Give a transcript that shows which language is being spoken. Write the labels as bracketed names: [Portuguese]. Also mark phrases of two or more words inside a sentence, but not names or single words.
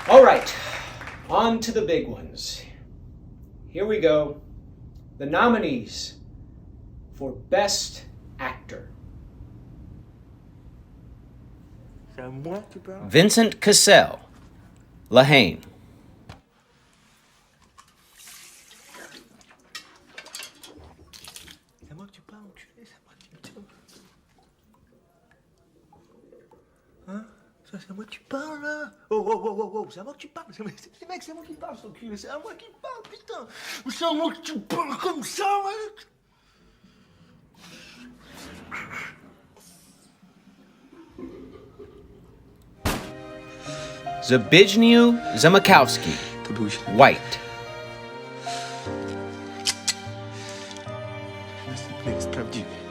[English] right, on to the big ones. Here we go. The nominees for Best Actor. Vincent Cassel, Lahane. [French] Hein? Ça, c'est à moi que tu parles, là? Oh, c'est à moi que tu parles. Mec, c'est à moi qui parle, son cul. C'est à moi qui parle, putain. C'est à moi que tu parles comme ça, mec. [English] Zbigniew Zamakowski, White. [Polish] Jest prawdziwy.